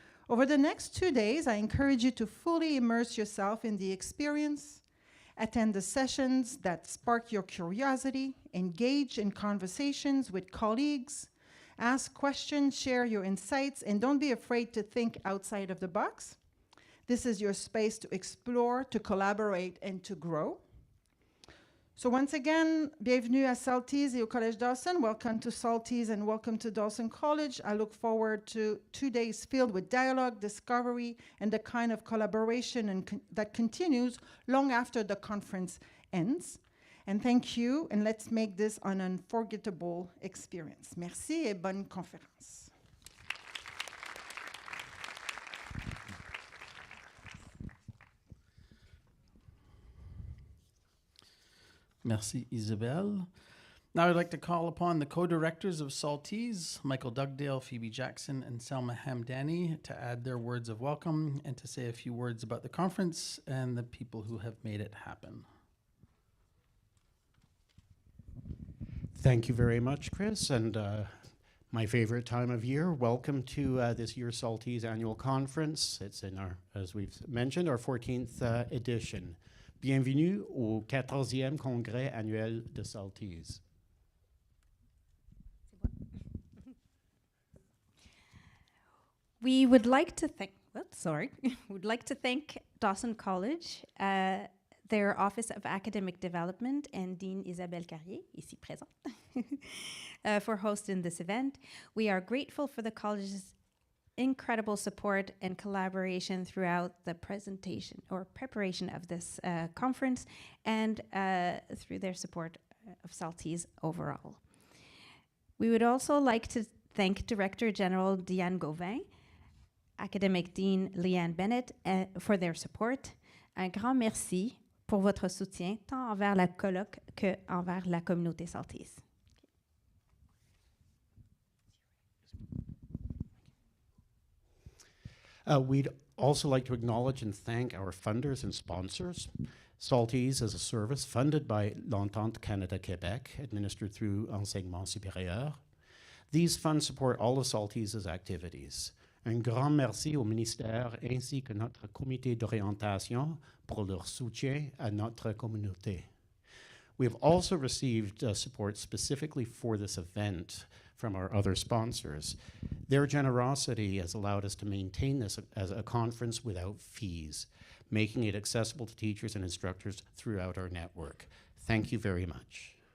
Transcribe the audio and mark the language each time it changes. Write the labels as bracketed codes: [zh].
[en] Over the next 2 days, I encourage you to fully immerse yourself in the experience, attend the sessions that spark your curiosity, engage in conversations with colleagues, ask questions, share your insights, and don't be afraid to think outside of the box. This is your space to explore, to collaborate, and to grow. So once again, [fr] bienvenue à SALTISE et au Collège Dawson. [en] Welcome to SALTISE and welcome to Dawson College. I look forward to 2 days filled with dialogue, discovery, and the kind of collaboration that continues long after the conference ends. And thank you, and let's make this an unforgettable experience. [fr] Merci et bonne conférence. Merci, Isabelle. [en] Now I'd like to call upon the co-directors of SALTISE, Michael Dugdale, Phoebe Jackson, and Selma Hamdani, to add their words of welcome and to say a few words about the conference and the people who have made it happen. Thank you very much, Chris, and my favorite time of year. Welcome to this year's SALTISE annual conference. It's in our, as we've mentioned, our 14th edition. [fr] Bienvenue au 14e congrès annuel de SALTISE. [en] We would like to thank, Dawson College, their Office of Academic Development, and Dean Isabelle Carrier, [fr] ici présente, [en] for hosting this event. We are grateful for the college's incredible support and collaboration throughout the presentation or preparation of this conference and through their support of SALTISE overall. We would also like to thank Director General Diane Gauvin, Academic Dean Leanne Bennett for their support. [fr] Un grand merci pour votre soutien tant envers la colloque que envers la communauté SALTISE. [en] We'd also like to acknowledge and thank our funders and sponsors. SALTISE is a service funded by l'Entente Canada-Québec, administered through Enseignement Supérieur. These funds support all of SALTISE's activities. [fr] Un grand merci au ministère ainsi que notre comité d'orientation pour leur soutien à notre communauté. [en] We have also received support specifically for this event from our other sponsors. Their generosity has allowed us to maintain this as a conference without fees, making it accessible to teachers and instructors throughout our network. Thank you very much.